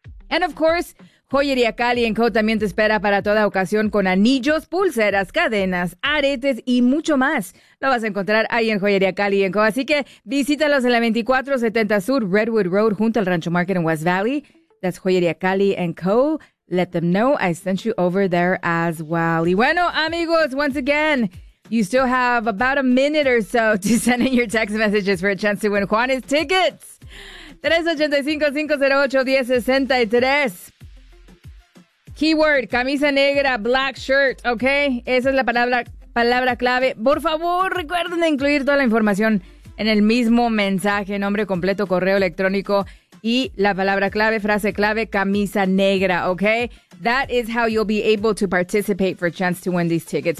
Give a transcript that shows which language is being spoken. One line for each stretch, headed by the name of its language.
English: And of course, Joyería Cali & Co.
Spanish: también te espera para toda ocasión con anillos, pulseras, cadenas, aretes y mucho más. Lo vas a encontrar ahí en Joyería Cali & Co. Así que visítalos en la 2470 Sur Redwood Road junto al Rancho Market en West Valley.
English: That's Joyería Cali & Co. Let them know I sent you over there as well.
Spanish: Y bueno, amigos,
English: once again, you still have about a minute or so to send in your text messages for a chance to win Juanes tickets. 385-508-1063. Keyword, camisa negra, black shirt, ¿ok?
Spanish: Esa es la palabra clave. Por favor, recuerden incluir toda la información en el mismo mensaje, nombre completo, correo electrónico y la palabra clave, frase clave, camisa negra, ¿ok?
English: That is how you'll be able to participate for a chance to win these tickets.